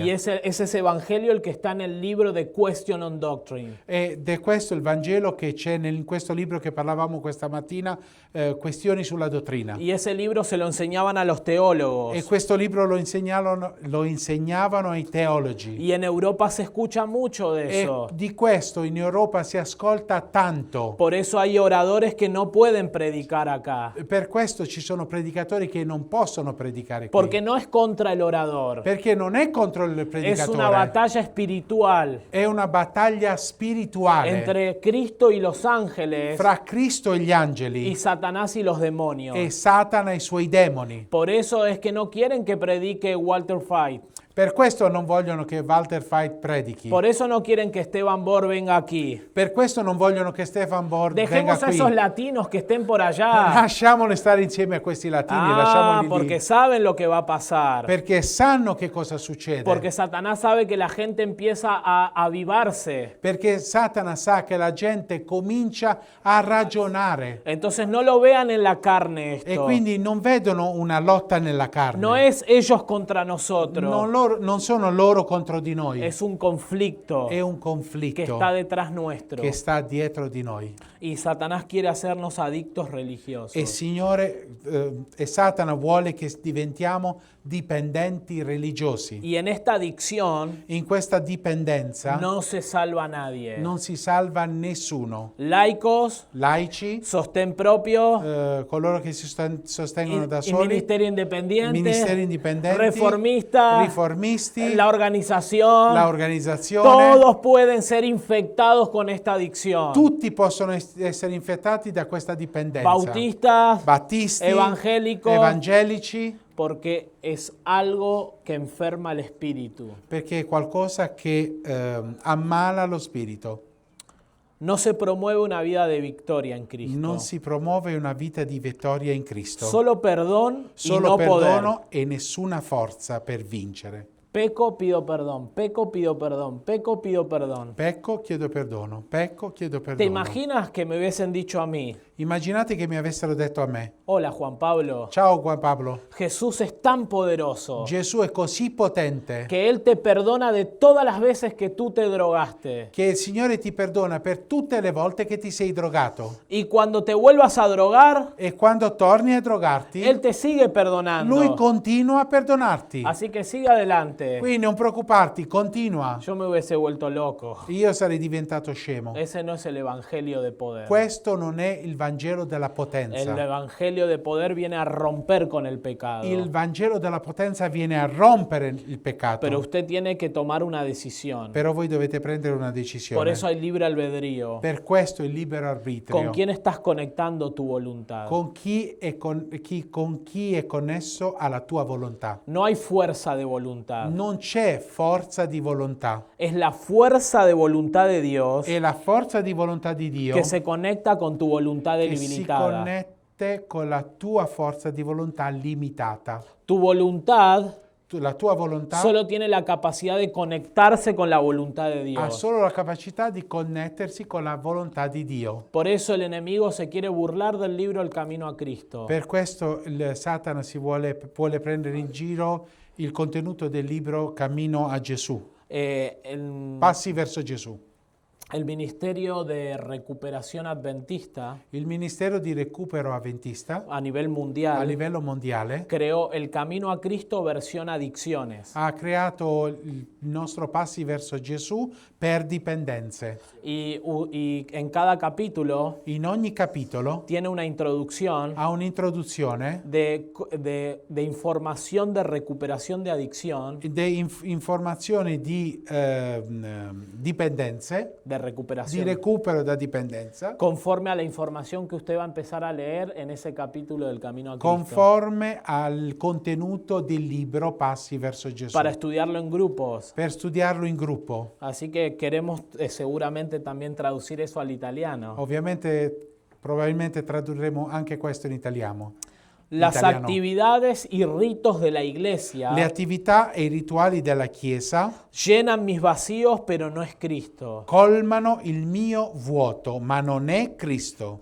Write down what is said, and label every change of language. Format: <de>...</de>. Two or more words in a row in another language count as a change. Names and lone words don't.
<es>Y es ese evangelio el que está en el libro de Question on Doctrine.</es> <it>Ed è questo il Vangelo che c'è in questo libro che parlavamo questa mattina, Questioni sulla dottrina.</it> <es>Y ese libro se lo enseñaban a los teólogos.</es> <it>E questo libro lo insegnavano ai teologi.</it> <es>Y en Europa se escucha mucho de</es> <it>E</it> <es>eso.</es> <it>di questo in Europa si ascolta tanto.</it> <es>Por eso hay oradores que no pueden predicar acá.</es> <it>Per questo ci sono predicatori che non possono predicare qui.</it> <es>Porque no es contra el orador.</es> <it>Perché non è contro il</it> <es>Es</es> <it>predicatore.</it> <es>una batalla espiritual</es> <it>È una battaglia spirituale</it> <es>entre Cristo y los ángeles</es> <it>fra Cristo e gli</it> <es>y</es> <it>angeli</it> <es>Satanás y los demonios.</es> <it>e Satana e i suoi demoni.</it> <es>Por eso es que no quieren que predique Walter Fight.</es> <it>Per questo non vogliono che Walter Fight predichi.</it> <es>Por eso no quieren que Esteban Bor venga aquí.</es> <it>Per questo non vogliono che Stefan Bord venga</it> <es>Dejemos a</es> <it>qui.</it> <es>esos latinos que estén por allá.</es> <it>Lasciamoli stare insieme a questi latini,</it> <es>Ah,</es> <it>lasciamoli</it> <es>porque</es> <it>lì.</it> <es>saben lo que va a pasar.</es> <it>Perché sanno che cosa succede.</it> <es>Porque Satanás sabe que la gente empieza a avivarse.</es> <it>Perché Satana sa che la gente comincia a ragionare</it> <es>Entonces no lo vean en la carne</es> <it>e</it> <es>esto.</es> <it>quindi non vedono una lotta nella carne.</it> <es>No es ellos contra nosotros.</es> <it>Non sono loro contro di noi.</it> <es>Es un conflicto</es> <it>È un</it> <es>que</es> <it>conflitto</it> <es>está detrás nuestro.</es> <it>che sta dietro di noi.</it> <es>Y Satanás quiere hacernos adictos religiosos.</es> <it>E Signore, e Satana vuole che diventiamo dipendenti religiosi.</it> <es>Y en esta adicción</es> <it>In questa dipendenza</it> <es>no se salva nadie.</es> <it>non si salva nessuno.</it> <es>Laicos,</es> <it>Laici,</it> <es>sostén propio,</es> <it>coloro che si sostengono da</it> <es>y</es> <it>soli,</it> <es>ministerio independiente,</es> <it>ministeri indipendenti,</it> <es>reformista,</es> <it>riformisti, conformisti,</it> <es>la organización,</es> <it>la organizzazione.</it> <es>todos pueden ser infectados con esta adicción.</es> <it>Tutti possono essere infettati da questa dipendenza.</it> <es>Bautistas,</es> <it>Battisti,</it> <es>evangélicos,</es> <it>evangelici,</it> <es>porque es algo que enferma el espíritu.</es> <it>perché è qualcosa che ammala lo spirito.</it> <es>No se promueve una vida de victoria en Cristo.</es> <it>Non si promuove una vita di vittoria in Cristo.</it> <es>Solo perdón y</es> <it>Solo</it> <es>no</es> <it>perdono</it> <es>poder.</es> <it>e nessuna forza per vincere.</it> <es>Peco, pido perdón. Peco, pido perdón. Peco, pido perdón.</es> <it>Pecco, chiedo perdono. Pecco, chiedo</it> <es>¿Te</es> <it>perdono.</it> <es>imaginas que me hubiesen dicho a mí,</es> <it>Immaginate che mi avessero detto a me:</it> <es>hola Juan Pablo,</es> <it>ciao Juan Pablo,</it> <es>Jesús es tan poderoso</es> <it>Gesù è così potente</it> <es>que Él te perdona de todas las veces que tú te drogaste.</es> <it>che il Signore ti perdona per tutte le volte che ti sei drogato.</it> <es>Y cuando te vuelvas a drogar,</es> <it>E quando torni a drogarti,</it> <es>Él te sigue perdonando.</es> <it>Lui continua a perdonarti.</it> <es>Así que sigue adelante.</es> <it>Quindi non preoccuparti, continua.</it> <es>Yo me hubiese vuelto loco.</es> <it>Io sarei diventato scemo.</it> <es>Ese no es el evangelio de poder.</es> <it>Questo non è il Vangelo della</it> <es>El</es> <it>potenza.</it> <es>evangelio de poder viene a romper con el pecado.</es> <it>Il Vangelo della potenza viene a rompere il peccato.</it> <es>Pero usted tiene que tomar una decisión.</es> <it>Però voi dovete prendere una decisione.</it> <es>Por eso hay libre albedrío.</es> <it>Per questo il libero arbitrio.</it> <es>¿Con quién estás conectando tu voluntad?</es> <it>Con chi è connesso alla tua volontà.</it> <es>No hay fuerza de voluntad.</es> <it>Non c'è forza di volontà.</it> <es>Es la fuerza de voluntad de Dios</es> <it>È la forza di volontà di Dio</it> <es>que se conecta con tu voluntad</es> <it>che si</it> <es>delimitada.</es> <it>connette con la tua forza di volontà limitata.</it> <es>Tu voluntad</es> <it>La tua volontà</it> <es>solo tiene la capacidad de conectarse con la voluntad de</es> <it>ha</it> <es>Dios.</es> <it>solo la capacità di connettersi con la volontà di Dio.</it> <es>Por eso el enemigo se quiere burlar del libro El Camino a Cristo.</es> <it>Per questo il Satana vuole prendere in giro il contenuto del libro Cammino a Gesù. Passi verso Gesù.</it> <es>El Ministerio de Recuperación Adventista</es> <it>Il Ministero di Recupero Adventista</it> <es>a nivel</es> <it>a</it> <es>mundial</es> <it>livello mondiale</it> <es>creó El Camino a Cristo versión adicciones.</es> <it>ha creato il nostro Passi verso Gesù per dipendenze.</it> <es>Y en cada capítulo</es> <it>In ogni capitolo</it> <es>tiene una introducción</es> <it>ha un'introduzione</it> <es>de información de recuperación de adicción,</es> <it>di informazioni di dipendenze,</it> <es>de</es> <it>di</it> <es>recuperación,</es> <it>recupero da dipendenza,</it> <es>conforme a la información que usted va a empezar a leer en ese capítulo del Camino a Cristo,</es> <it>conforme al contenuto del libro Passi verso Gesù,</it> <es>para estudiarlo en grupos.</es> <it>per studiarlo in gruppo.</it> <es>Así que queremos seguramente también traducir eso al italiano.</es> <it>Ovviamente, probabilmente tradurremo anche questo in italiano.</it> <es>Las</es> <it>italiano.</it> <es>actividades y ritos de la iglesia</es> <it>Le attività e i rituali della Chiesa</it> <es>llenan mis vacíos, pero no es Cristo.</es> <it>colmano il mio vuoto, ma non è Cristo.</it>